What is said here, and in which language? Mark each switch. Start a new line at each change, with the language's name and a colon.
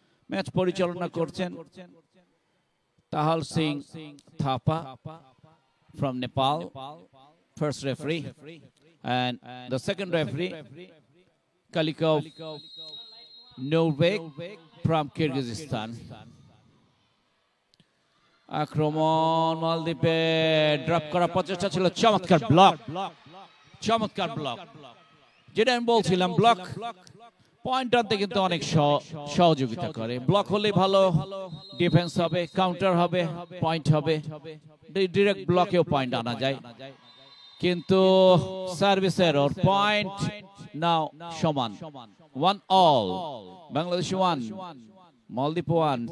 Bangla: Match পরিচালনা করছেন
English: Tahal Singh Thapa from Nepal, first referee, and the second referee Kalikov Novak from Kyrgyzstan.
Bangla: আক্রমণ মালদ্বীপে drop করা প্রচেষ্টা ছিল, চমৎকার ব্লক, চমৎকার ব্লক। যেটা আমি বলছিলাম ব্লক পয়েন্ট আনতে কিন্তু অনেক সহযোগিতা করে। ব্লক হলে ভালো ডিফেন্স হবে, কাউন্টার হবে, পয়েন্ট হবে। ডিরেক্ট ব্লকেও পয়েন্ট আনা যায়, কিন্তু সার্ভিসের ওর পয়েন্ট নাও সমান।
English: 1-all, Bangladesh 1, Maldives 1.